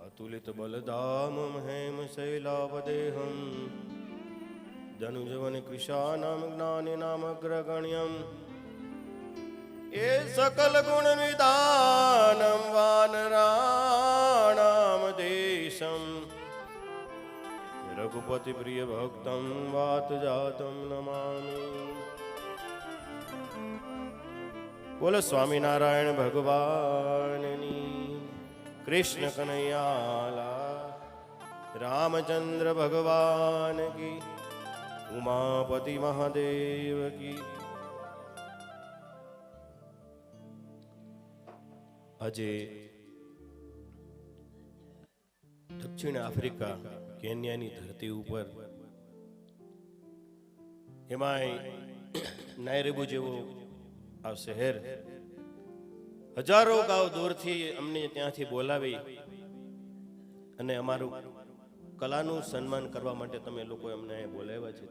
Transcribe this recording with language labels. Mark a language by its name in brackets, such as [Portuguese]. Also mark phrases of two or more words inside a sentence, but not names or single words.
[Sanskrit] अतुलित बलधामं हेमशैलावदेहं धनुजवन कृशानां ज्ञानिनामग्रगण्यं ये सकल गुण निधानं वानराणां देशं रघुपति प्रिय भक्तं वात जातं नमामि। [Gujarati] બોલો સ્વામિનારાયણ ભગવાનની, કૃષ્ણ કનૈયાલા, રામચંદ્ર ભગવાન કી, ઉમાપતિ મહાદેવ કી. આજે દક્ષિણ આફ્રિકા કેન્યાની ધરતી ઉપર, એમાંય નાયરોબી જેવું આ શહેર, હજારો ગાંવ દૂરથી અમને ત્યાંથી બોલાવી અને અમારું કલાનું સન્માન કરવા માટે તમે લોકો અમને બોલાવ્યા છે.